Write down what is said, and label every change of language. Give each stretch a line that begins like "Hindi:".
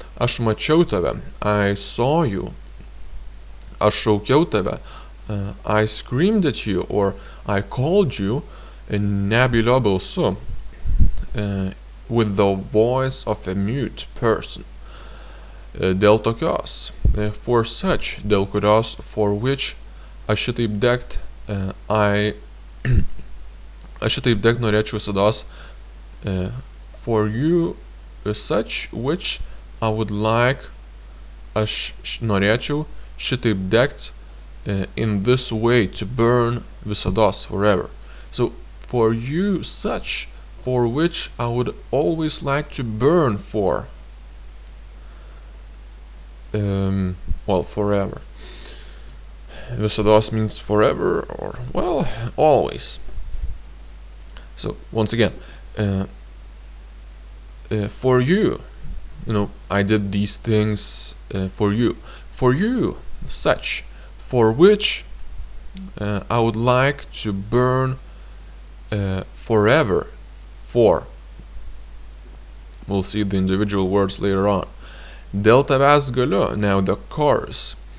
Lithuanian: Aš mačiau tave.
English: I saw you.
Lithuanian: Aš šaukiau tave.
English: I screamed at you, or I called you
Lithuanian: nebylio balsu,
English: with the voice of a mute person.
Lithuanian: Dėl tokios,
English: for such,
Lithuanian: dėl kurios,
English: for which,
Lithuanian: aš šitaip degt, aš šitaip degt norėčiau visados,
English: for you, such, which, I would like,
Lithuanian: aš norėčiau šitaip degt,
English: in this way, to burn
Lithuanian: visados,
English: forever. So, for you, such, for which I would always like to burn for. Well, forever. Visados means forever, or, well, always. So, once again, for you, I did these things for you. For you, such, for which I would like to burn forever, for. We'll see the individual words later on.
Lithuanian: Dėl tavęs galiu,
English: now the chorus.